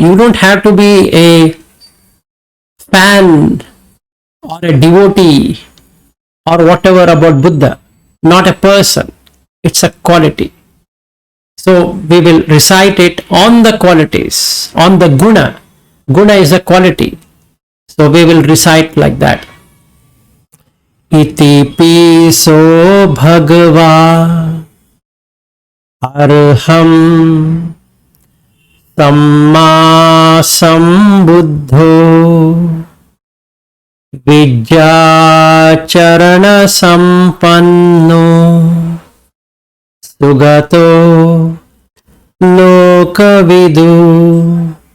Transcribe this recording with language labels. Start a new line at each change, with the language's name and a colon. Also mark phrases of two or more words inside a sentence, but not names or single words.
English: You don't have to be a fan or a devotee or whatever about Buddha, not a person. It's a quality. So we will recite it on the qualities, on the guna. Guna is a quality. So we will recite like that.
Pali: Iti piso bhagava arham samma sambuddho Vijjacharana sampanno sugato lokavidu